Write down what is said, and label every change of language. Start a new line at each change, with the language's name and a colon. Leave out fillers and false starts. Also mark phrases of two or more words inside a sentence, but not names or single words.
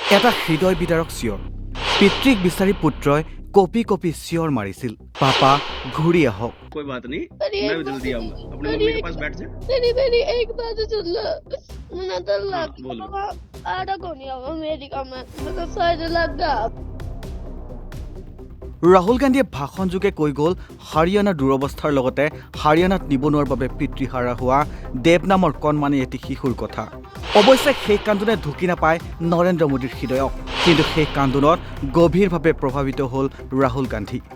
Assamese: এটা হৃদয় বিদাৰক চিঞৰ পিতৃক বিচাৰি পুত্ৰই কপি কপি চিঞৰ মাৰিছিল পাপা ঘূৰি আহক।
Hindi: कोई बात नहीं, मैं भी जल्दी आऊंगा। अपनी मम्मी के पास बैठ जा। मेरी एक बात सुन लो। मुझे तो हाँ, लग बोलो। आधा को नहीं आऊंगा अमेरिका में, मुझे शायद लगा।
Assamese: ৰাহুল গান্ধীয়ে ভাষণযোগে কৈ গ'ল হাৰিয়ানাৰ দুৰৱস্থাৰ লগতে হাৰিয়ানাত নিবনুৱাৰ বাবে পিতৃহাৰা হোৱা দেৱ নামৰ কণমানি এটি শিশুৰ কথা। অৱশ্যে সেই কান্দোনে ঢুকি নাপায় নৰেন্দ্ৰ মোদীৰ হৃদয়ক, কিন্তু সেই কান্দোনত গভীৰভাৱে প্ৰভাৱিত হ'ল ৰাহুল গান্ধী।